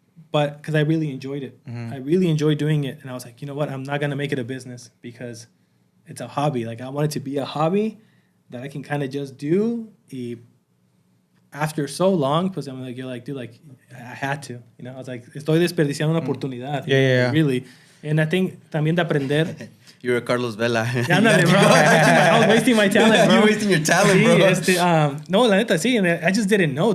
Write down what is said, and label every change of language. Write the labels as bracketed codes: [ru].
[en] But because I really enjoyed it. I really enjoyed doing it. And I was like, you know what? I'm not going to make it a business because it's a hobby. Like, I want it to be a hobby that I can kind of just do. After so long, pues I'm like, you're like, dude, like, I had to. You know, I was like, [es] estoy desperdiciando una oportunidad. [en] Yeah. Really. And I think [es] también de aprender. [en] You're a Carlos Vela. [es] Ándale, bro. [en] I was wasting my talent, bro. You're wasting your talent, bro. [es] No, la neta, sí. [en] And I just didn't know.